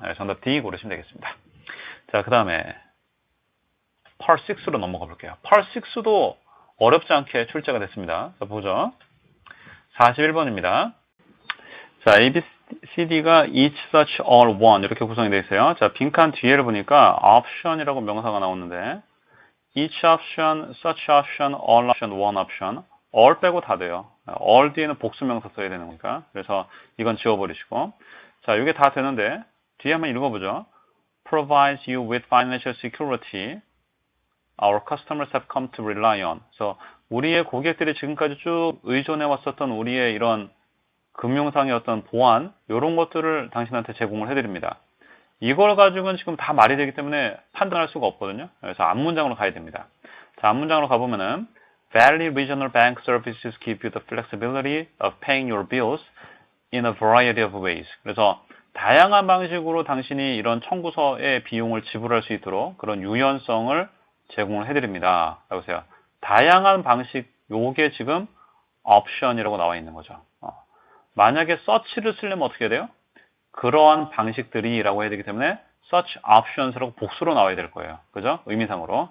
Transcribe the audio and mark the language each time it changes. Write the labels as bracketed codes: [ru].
[ko] 네, 정답 D 고르시면 되겠습니다. 자, 그 다음에 Part 6로 넘어가 볼게요. Part 6도 어렵지 않게 출제가 됐습니다. 자, 보죠. 41번입니다. 자, ABCD가 each, such, all, one 이렇게 구성이 되어 있어요. 자, 빈칸 뒤에를 보니까 option이라고 명사가 나오는데 [en] each option, such option, all option, one option. [ko] all 빼고 다 돼요. all 뒤에는 복수명사 써야 되는 거니까. 그래서 이건 지워버리시고. 자, 이게 다 되는데 뒤에 한번 읽어보죠. [en] provides you with financial security. Our customers have come to rely on. [ko] 그래서 우리의 고객들이 지금까지 쭉 의존해 왔었던 우리의 이런 금융상의 어떤 보안, 이런 것들을 당신한테 제공을 해드립니다. 이걸 가지고는 지금 다 말이 되기 때문에 판단할 수가 없거든요. 그래서 앞문장으로 가야 됩니다. 자, 앞문장으로 가보면은 [en] Valley Regional Bank Services give you the flexibility of paying your bills in a variety of ways. [ko] 그래서 다양한 방식으로 당신이 이런 청구서의 비용을 지불할 수 있도록 그런 유연성을 제공을 해드립니다. 보세요. 다양한 방식, 요게 지금 옵션이라고 나와 있는 거죠. 만약에 search를 쓰려면 어떻게 해야 돼요? 그러한 방식들이 라고 해야 되기 때문에 [en] such options [ko] 라고 복수로 나와야 될 거예요. 그죠? 의미상으로.